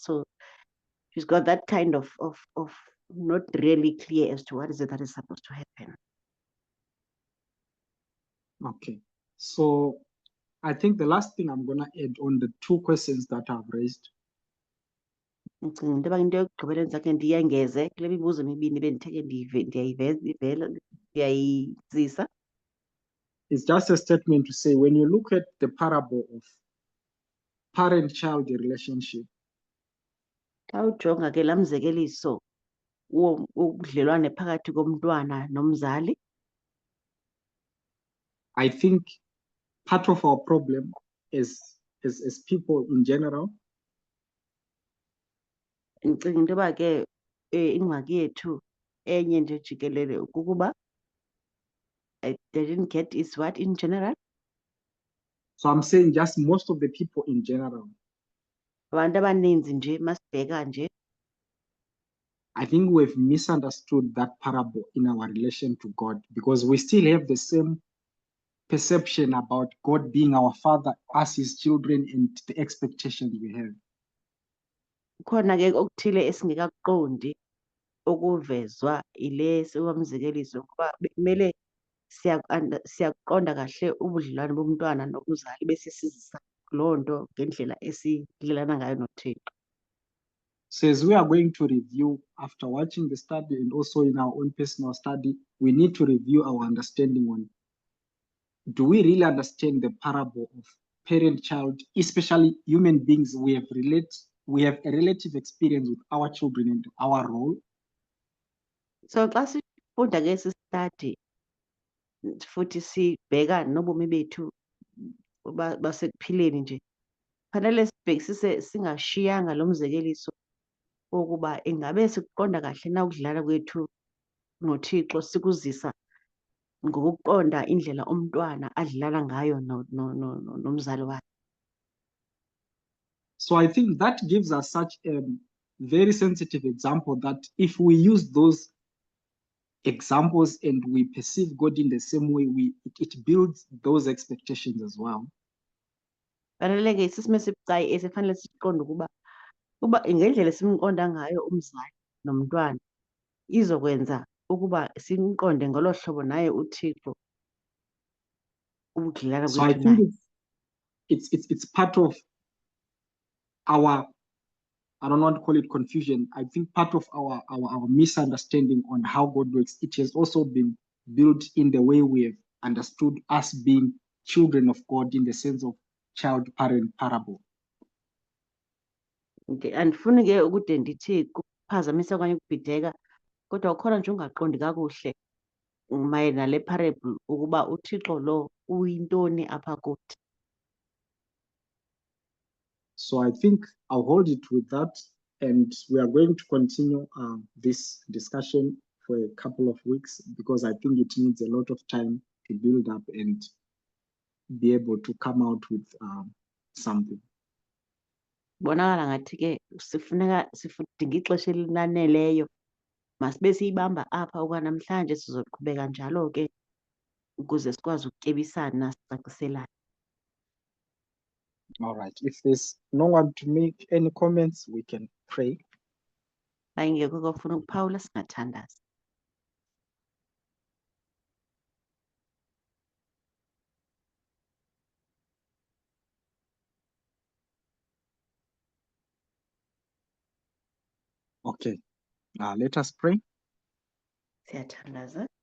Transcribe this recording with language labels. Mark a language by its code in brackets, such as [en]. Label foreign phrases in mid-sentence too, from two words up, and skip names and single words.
[en] So she's got that kind of not really clear as to what is it that is supposed to happen. Okay, so I think the last thing I'm going to add on the two questions that I've raised [xh] Ndicinga into yoba into yokugqibela endizakhe ndiyengeze kule mibuzo emibini bendithe ndiyayizisa. [en] It's just a statement to say when you look at the parable of parent-child relationship, [xh] Xa ujonga ke laa mzekeliso wobudlelwane phakathi komntwana nomzali, [en] I think part of our problem as people in general [xh] ndicinga into yoba ke ingxaki yethu enye nje jikelele kukuba [en] I didn't get is what in general. So I'm saying just most of the people in general, [xh] Abantu abaninzi nje masibheka nje [en] I think we've misunderstood that parable in our relation to God because we still have the same perception about God being our father, us his children, and the expectations we have. [xh] kukhona ke okuthile esingekakuqondi okuvezwa ile siwamzekeliso kuba bekumele siyakuqonda kahle ubudlelwane bomntwana nomzali bese sizisa loo nto ngendlela esidlelana ngayo noThixo. [en] So as we are going to review after watching the study and also in our own personal study, we need to review our understanding on, do we really understand the parable of parent-child, especially human beings? We have a relative experience with our children and our role. [xh] So xa sifunda ke esi study futhi sibheka nobomi bethu basekuphileni nje, fanele sibhekisise singashiyanga lo mzekeliso wokuba ingabe sikuqonda kahle na ukudlala kwethu noThixo sikuzisa ngokuqonda indlela umntwana adlala ngayo nomzali wakhe. [en] So I think that gives us such a very sensitive example that if we use those examples and we perceive God in the same way, it builds those expectations as well. [xh] Fanele ke sisime sibucayi esifanele siqonde ukuba ngendlela simqonda ngayo umzali nomntwana izokwenza ukuba simqonde ngolo hlobo naye uThixo ukudlala [en] So I [xh] kwethu [en] think [xh] naye. [en] it's part of our, I don't want to call it confusion. I think part of our misunderstanding on how God works, it has also been built in the way we have understood us being children of God in the sense of child-parent parable. [xh] Okay, andifuni ke ukude ndithi kuphazamisa okanye ukubhideka, kodwa ukhona nje ungaqondi kakuhle mayelana nale parable ukuba uThixo lo uyintoni apha kuthi. [en] So I think I'll hold it with that, and we are going to continue this discussion for a couple of weeks because I think it needs a lot of time to build up and be able to come out with something. [xh] Bonakala ngathi ke sifuneka sidinga ixesha elinaneleyo, masibe siyibamba apha okwanamhlanje sizoqhubeka njalo ke ukuze sikwazi ukutyebisana sicaciselana. [en] All right. If there's no one to make any comments, we can pray. [xh] Ayingekho kofuna ukuphawula singathandaza. [en] Okay. Let us pray. [xh] Siyathandaza.